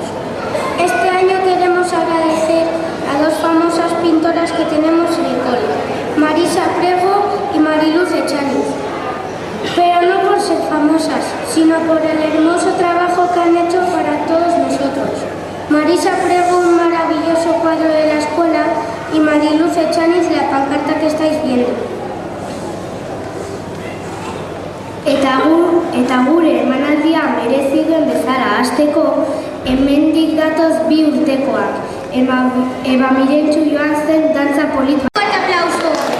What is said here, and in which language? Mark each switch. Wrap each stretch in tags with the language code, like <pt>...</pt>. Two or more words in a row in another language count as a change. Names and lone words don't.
<es>Este año queremos agradecer a dos famosas pintoras que tenemos en el cole, Marisa Prego y Mariluz Etxaniz. Pero no por ser famosas, sino por el hermoso trabajo que han hecho para todos nosotros. Marisa Prego, un maravilloso cuadro de la escuela, y Mariluz Etxaniz, la pancarta que estáis viendo.</es> <eu>Eta gure emanaldia merezi duen bezala hasteko, hemendik datoz 2 urtekoak. Eba Mirentxu joan zen dantza polit.</eu> <es>¡Fuerte aplauso!</es>